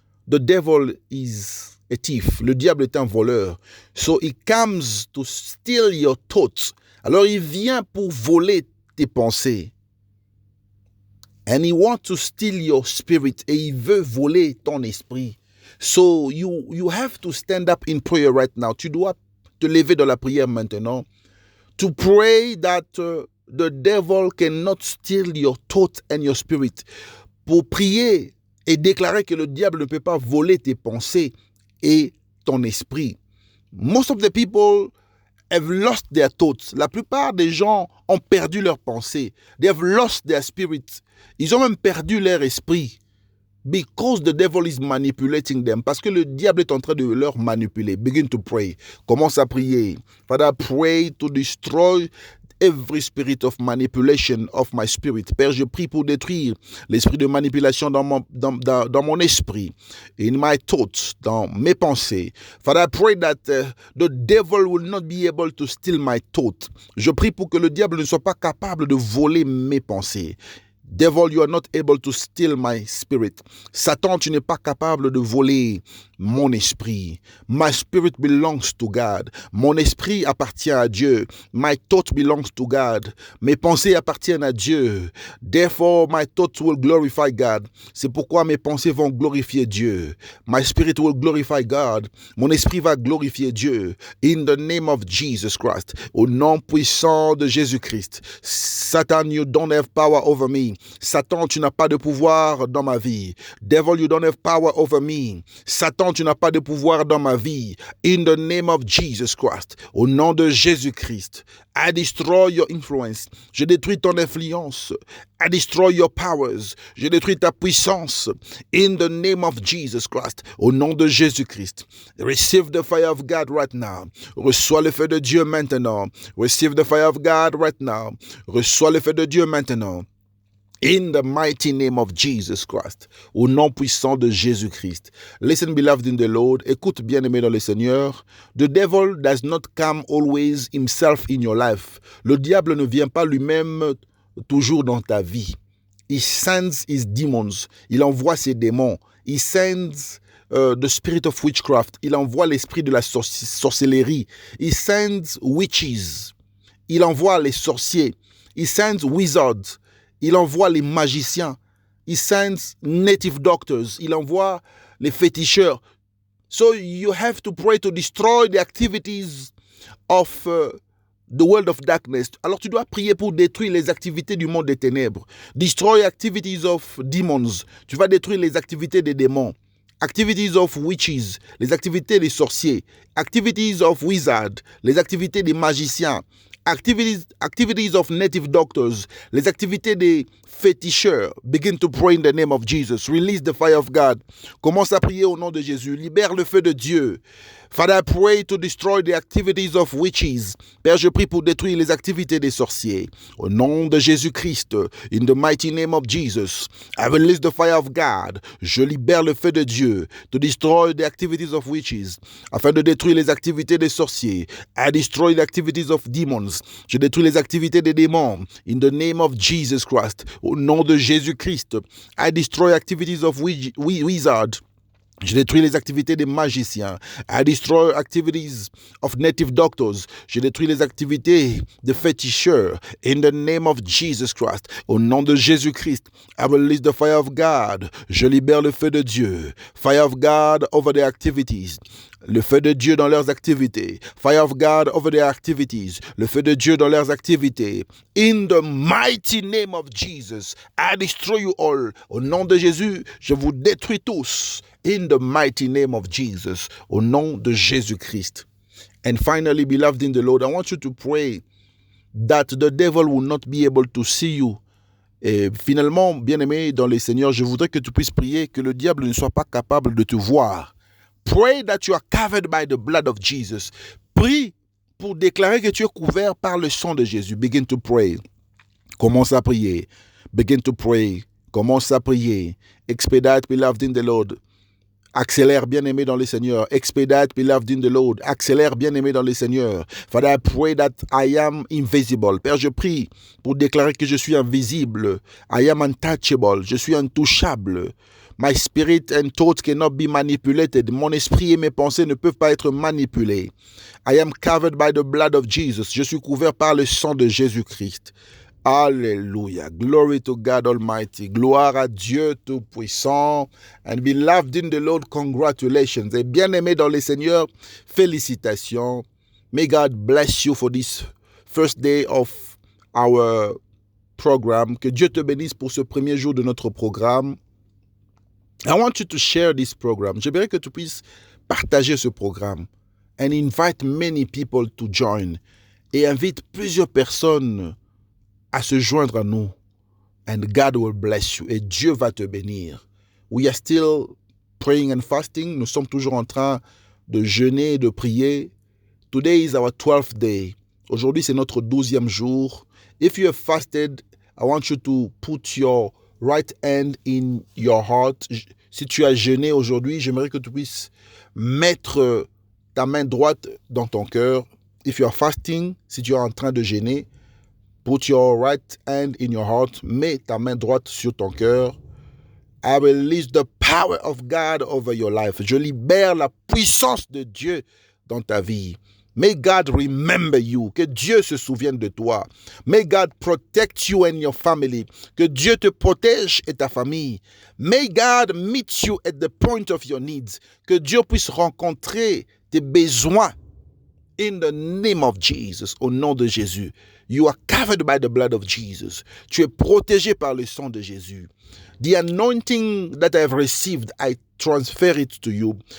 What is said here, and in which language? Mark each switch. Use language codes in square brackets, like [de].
[en] The devil is a thief. [fr] Le diable est un voleur. [en] So he comes to steal your thoughts. [fr] Alors il vient pour voler tes pensées. [en] And he wants to steal your spirit. [fr] Et il veut voler ton esprit. [en] So you have to stand up in prayer right now. [fr] Tu dois te lever dans la prière maintenant. [en] To pray that the devil cannot steal your thought and your spirit. [fr] Pour prier et déclarer que le diable ne peut pas voler tes pensées et ton esprit. [en] Most of the people have lost their thoughts. [fr] La plupart des gens ont perdu leurs pensées. [en] They have lost their spirit. [fr] Ils ont même perdu leur esprit. [en] Because the devil is manipulating them. [fr] Parce que le diable est en train de leur manipuler. [en] Begin to pray. [fr] Commence à prier. [en] Father, pray to destroy every spirit of manipulation of my spirit. [fr] Père, je prie pour détruire l'esprit de manipulation dans mon esprit. [en] In my thoughts, [fr] dans mes pensées. [en] Father, I pray that the devil will not be able to steal my thought. [fr] Je prie pour que le diable ne soit pas capable de voler mes pensées. [en] Devil, you are not able to steal my spirit. [fr] Satan, tu n'es pas capable de voler mon esprit. [en] My spirit belongs to God. [fr] Mon esprit appartient à Dieu. [en] My thought belongs to God. [fr] Mes pensées appartiennent à Dieu. [en] Therefore, my thoughts will glorify God. [fr] C'est pourquoi mes pensées vont glorifier Dieu. [en] My spirit will glorify God. [fr] Mon esprit va glorifier Dieu. [en] In the name of Jesus Christ. [fr] Au nom puissant de Jésus-Christ. [en] Satan, you don't have power over me. [fr] Satan, tu n'as pas de pouvoir dans ma vie. [en] Devil, you don't have power over me. [fr] Satan, tu n'as pas de pouvoir dans ma vie. [en] In the name of Jesus Christ. [fr] Au nom de Jésus-Christ. [en] I destroy your influence. [fr] Je détruis ton influence. [en] I destroy your powers. [fr] Je détruis ta puissance. [en] In the name of Jesus Christ. [fr] Au nom de Jésus-Christ. [en] Receive the fire of God right now. [fr] Reçois le feu de Dieu maintenant. [en] Receive the fire of God right now. [fr] Reçois le feu de Dieu maintenant. [en] In the mighty name of Jesus Christ. [fr] Au nom puissant de Jésus-Christ. [en] Listen, beloved in the Lord. [fr] Écoute, bien-aimé dans le Seigneur. [en] The devil does not come always himself in your life. [fr] Le diable ne vient pas lui-même toujours dans ta vie. [en] He sends his demons. [fr] Il envoie ses démons. [en] He sends the spirit of witchcraft. [fr] Il envoie l'esprit de la sorcellerie. [en] He sends witches. [fr] Il envoie les sorciers. [en] He sends wizards. [fr] Il envoie les magiciens. [en] He sends native doctors. [fr] Il envoie les féticheurs. [en] So you have to pray to destroy the activities of the world of darkness. [fr] Alors tu dois prier pour détruire les activités du monde des ténèbres. [en] Destroy activities of demons. [fr] Tu vas détruire les activités des démons. [en] Activities of witches, [fr] les activités des sorciers. [en] Activities of wizards, [fr] les activités des magiciens. [en] Activities of native doctors, [fr] les activités des féticheurs. [en] Begin to pray in the name of Jesus. Release the fire of God. [fr] Commence à prier au nom de Jésus. Libère le feu de Dieu. [en] Father, I pray to destroy the activities of witches. [fr] Père, je prie pour détruire les activités des sorciers. Au nom de Jésus-Christ, [en] in the mighty name of Jesus, I release the fire of God. [fr] Je libère le feu de Dieu [en] to destroy the activities of witches, [fr] afin de détruire les activités des sorciers. [en] I destroy the activities of demons. [fr] Je détruis les activités des démons. [en] In the name of Jesus Christ, [fr] au nom de Jésus-Christ, [en] I destroy activities of wizards. [fr] Je détruis les activités des magiciens. [en] I destroy activities of native doctors. [fr] Je détruis les activités des féticheurs. [en] In the name of Jesus Christ. [fr] Au nom de Jésus-Christ. [en] I release the fire of God. [fr] Je libère le feu de Dieu. [en] Fire of God over their activities. [fr] Le feu de Dieu dans leurs activités. [en] Fire of God over their activities. [fr] Le feu de Dieu dans leurs activités. [en] In the mighty name of Jesus, I destroy you all. [fr] Au nom de Jésus, je vous détruis tous. [en] In the mighty name of Jesus. [fr] Au nom de Jésus-Christ. [en] And finally, beloved in the Lord, I want you to pray that the devil will not be able to see you. [fr] Et finalement, bien-aimé dans le Seigneur, je voudrais que tu puisses prier que le diable ne soit pas capable de te voir. [en] Pray that you are covered by the blood of Jesus. [fr] Prie pour déclarer que tu es couvert par le sang de Jésus. [en] Begin to pray. [fr] Commence à prier. [en] Begin to pray. [fr] Commence à prier. [en] Expedite, beloved in the Lord. [fr] Accélère, bien-aimé dans le Seigneur. [en] Expedite, beloved in the Lord. [fr] Accélère, bien-aimé dans le Seigneur. [en] Father, I pray that I am invisible. [fr] Père, je prie pour déclarer que je suis invisible. [en] I am untouchable. [fr] Je suis intouchable. [en] My spirit and thoughts cannot be manipulated. [fr] Mon esprit et mes pensées ne peuvent pas être manipulés. [en] I am covered by the blood of Jesus. [fr] Je suis couvert par le sang de Jésus-Christ. Alléluia. [en] Glory to God Almighty. [fr] Gloire à Dieu Tout-Puissant. [en] And beloved in the Lord, congratulations. [fr] Et bien-aimé dans le Seigneur, félicitations. [en] May God bless you for this first day of our program. [fr] Que Dieu te bénisse pour ce premier jour de notre programme. [en] I want you to share this program. [fr] J'aimerais que tu puisses partager ce programme [en] and invite many people to join. [fr] Et invite plusieurs personnes à se joindre à nous. [en] And God will bless you. [fr] Et Dieu va te bénir. [en] We are still praying and fasting. [fr] Nous sommes toujours en train de jeûner et de prier. [en] Today is our 12th day. [fr] Aujourd'hui, c'est notre 12e jour. [en] If you have fasted, I want you to put your right hand in your heart. [fr] Si tu as jeûné aujourd'hui, j'aimerais que tu puisses mettre ta main droite dans ton cœur. [en] If you are fasting, [fr] si tu es en train de jeûner, [en] put your right hand in your heart. [fr] Mets ta main droite sur ton cœur. [en] I release the power of God over your life. [fr] Je libère la puissance de Dieu dans ta vie. [en] May God remember you. [fr] Que Dieu se souvienne de toi. [en] May God protect you and your family. [fr] Que Dieu te protège et ta famille. [en] May God meet you at the point of your needs. [fr] Que Dieu puisse rencontrer tes besoins. [en] In the name of Jesus, [fr] au nom de Jésus. [en] You are covered by the blood of Jesus. [fr] Tu es protégé par le sang de Jésus. [en] The anointing that I have received, I transfer it to you.